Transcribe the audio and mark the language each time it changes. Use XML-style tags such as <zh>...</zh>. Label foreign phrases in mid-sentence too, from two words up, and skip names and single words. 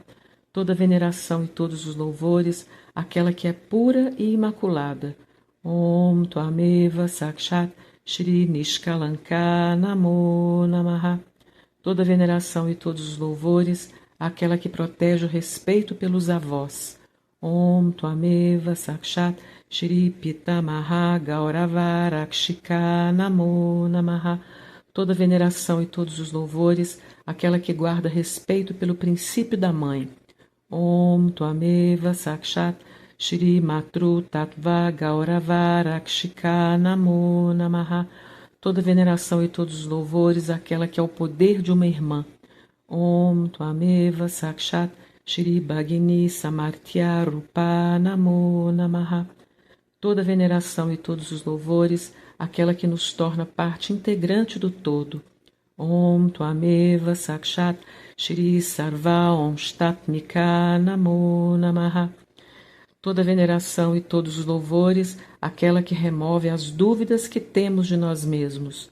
<pt>Toda veneração e todos os louvores, aquela que é pura e imaculada.</pt> <sa>ॐ त्वमेव साक्षात् श्री निष्कलंक नमो नमः.</sa> <pt>Toda veneração e todos os louvores, aquela que protege o respeito pelos avós.</pt> <sa>ॐ त्वमेव साक्षात् श्री पितामह गौरव रक्षिका नमो नमः.</sa> <pt>Toda veneração e todos os louvores, aquela que guarda respeito pelo princípio da mãe.</pt> <sa>ॐ त्वमेव साक्षात् श्री मातृ तत्त्व गौरव रक्षिका नमो नमः.</sa> <pt>Toda veneração e todos os louvores, aquela que é o poder de uma irmã.</pt> <sa>ॐ त्वमेव साक्षात् श्री भगिनी सामर्थ्य रूप नमो नमः.</sa> <pt>Toda veneração e todos os louvores, aquela que nos torna parte integrante do todo.</pt> <sa>ॐ त्वमेव साक्षात् श्री सर्व ओन्स्तत्निका नमो नमः.</sa> <pt>Toda veneração e todos os louvores, aquela que remove as dúvidas que temos de nós mesmos.</pt>